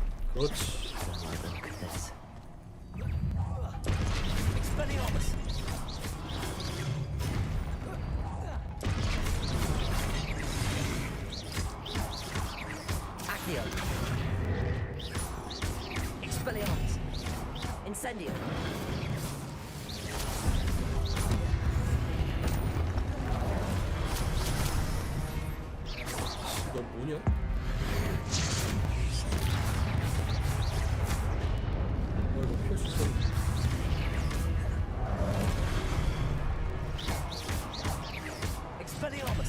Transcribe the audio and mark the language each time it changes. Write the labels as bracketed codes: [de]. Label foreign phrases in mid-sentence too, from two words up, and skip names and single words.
[ko] 그렇지. [en] Look at this. [la] Expelliarmus! Accio. Expelliarmus. Incendio. [ko] 너 뭐냐? 이거 피할 수 있어. [la] Expelliarmus!